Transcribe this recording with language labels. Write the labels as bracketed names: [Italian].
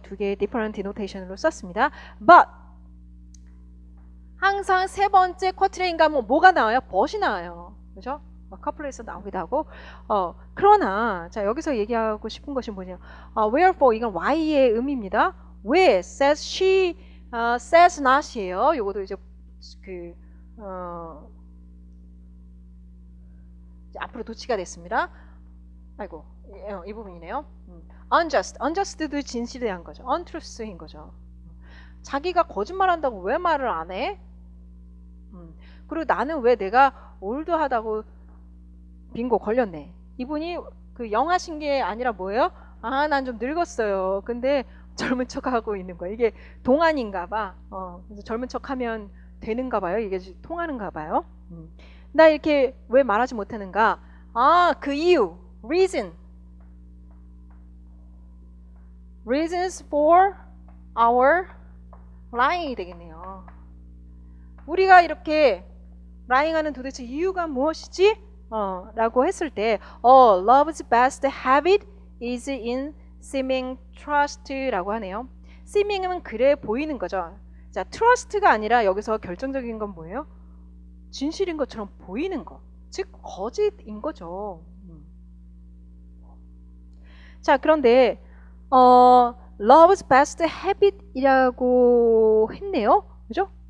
[Korean] 두 개의 different denotation으로 썼습니다. But 항상 세 번째 쿼트레인 가면 뭐가 나와요? but이 나와요. 그죠? 커플에서 나오기도 하고. 그러나 자, 여기서 얘기하고 싶은 것이 뭐냐? wherefore 이건 why의 의미입니다. 왜 [English] says she, says not [Korean] 이에요. 요것도 이제 그 앞으로 도치가 됐습니다. 아이고, 이 부분이네요. unjust도 진실에 대한 거죠. untruth인 거죠. 자기가 거짓말한다고 왜 말을 안 해? 그리고 나는 왜 내가 올드하다고 빙고 걸렸네. 이분이 그 영하신 게 아니라 뭐예요? 난 좀 늙었어요. 근데 젊은 척하고 있는 거예요. 이게 동안인가 봐. 그래서 젊은 척하면 되는가 봐요. 이게 통하는가 봐요. 나 이렇게 왜 말하지 못하는가? 그 이유. [English] Reasons for our lying이 되겠네요. [Korean] 우리가 이렇게 lying하는 도대체 이유가 무엇이지? 라고 했을 때 [English] love's best habit is in seeming trust [Korean] 라고 하네요. seeming은 그래 보이는 거죠. 자, trust가 아니라 여기서 결정적인 건 뭐예요? 진실인 것처럼 보이는 것. 즉 거짓인 거죠. 자, 그런데 love's best habit이라고 했네요. 그죠?